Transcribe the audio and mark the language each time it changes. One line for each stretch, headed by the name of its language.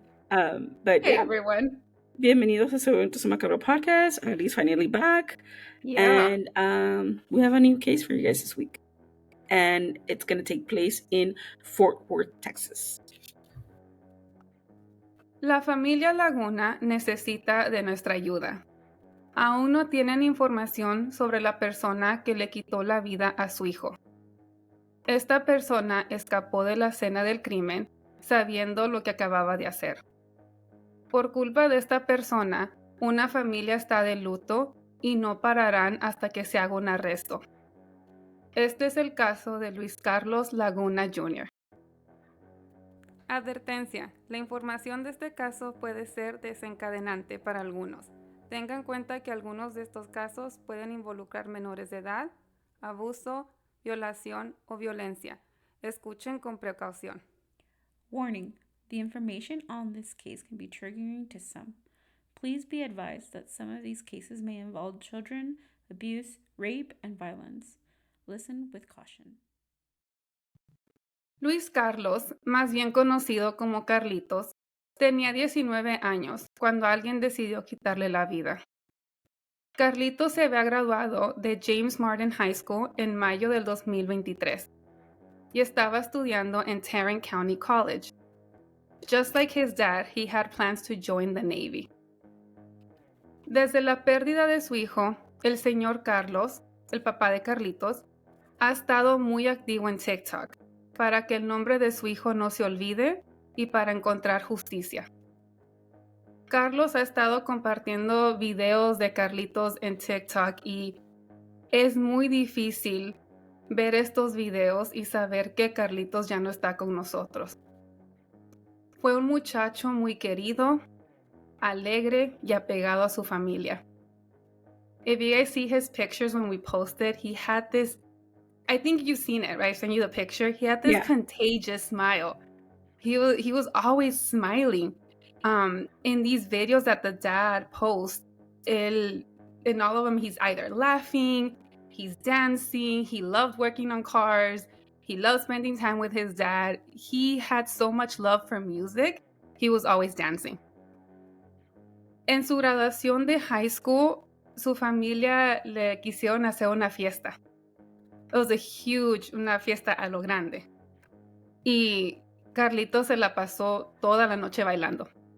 English: But Hey, yeah, everyone.
Spanish: bienvenidos a Sobre, Macabro Podcast.
English: Ali's finally back. Yeah. And we have a new case for you guys this week. And it's gonna take place in Fort Worth, Texas.
Spanish: La familia Laguna necesita de nuestra ayuda. Aún no tienen información sobre la persona que le quitó la vida a su hijo. Esta persona escapó de la escena del crimen sabiendo lo que acababa de hacer. Por culpa de esta persona, una familia está de luto y no pararán hasta que se haga un arresto. Este es el caso de Luis Carlos Laguna Jr. Advertencia: la información de este caso puede ser desencadenante para algunos. Tengan en cuenta que algunos de estos casos pueden involucrar menores de edad, abuso, violación o violencia. Escuchen con precaución.
English: Warning: the information on this case can be triggering to some. Please be advised that some of these cases may involve children, abuse, rape, and violence. Listen with caution.
Spanish: Luis Carlos, más bien conocido como Carlitos, tenía 19 años cuando alguien decidió quitarle la vida. Carlitos se había graduado de James Martin High School en mayo del 2023 y estaba estudiando en Tarrant County College.
English: Just like his dad, he had plans to join the Navy.
Spanish: Desde la pérdida de su hijo, el señor Carlos, el papá de Carlitos, ha estado muy activo en TikTok para que el nombre de su hijo no se olvide y para encontrar justicia. Carlos ha estado compartiendo videos de Carlitos en TikTok y es muy difícil ver estos videos y saber que Carlitos ya no está con nosotros. Fue un muchacho muy querido, alegre y apegado a su familia.
English: If you guys see his pictures when we posted, he had this, I think you've seen it, right? I sent you the picture. He had this contagious smile. He was always smiling. In these videos that the dad posts, in all of them, he's either laughing, he's dancing, he loved working on cars, he loved spending time with his dad. He had so much love for music, he was always dancing.
Spanish: En su graduación de high school, su familia le quisieron hacer una fiesta.
English: It was
Spanish: una fiesta a lo grande. Y Carlitos se la pasó toda la noche bailando.